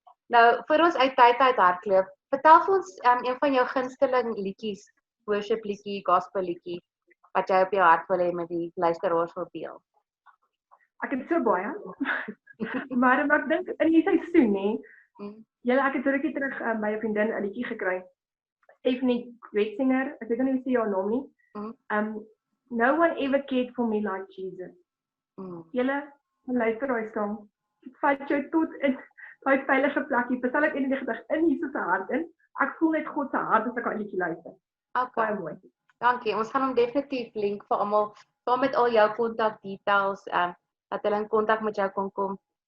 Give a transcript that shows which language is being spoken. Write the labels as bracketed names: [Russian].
[Afrikaans] Nou vir ons uit tyd hardloop, vertel vir ons een van jou gunsteling liedjies, worship liedjie, gospel liedjie wat jy op jou hart wil hê met die luisteraars wil deel. Ek het so baie. maar ek dink in die seisoen nê. Ek het rukkie terug by 'n vriendin 'n liedjie gekry. Stephanie Wetzinger, ek weet nie hoe sy haar naam nie. [English] No one ever cared for me like Jesus. [Afrikaans] Julle luister daai song. Dit vat jou tot in daai veilige plekkie. Verstel ek eendag in Jesus se hart in. Ek voel net God se hart as ek aan liedjie luister. Baie mooi. Dankie. Ons gaan hom definitief link vir almal saam met al jou kontak details dat hulle in kontak met jou kon kom.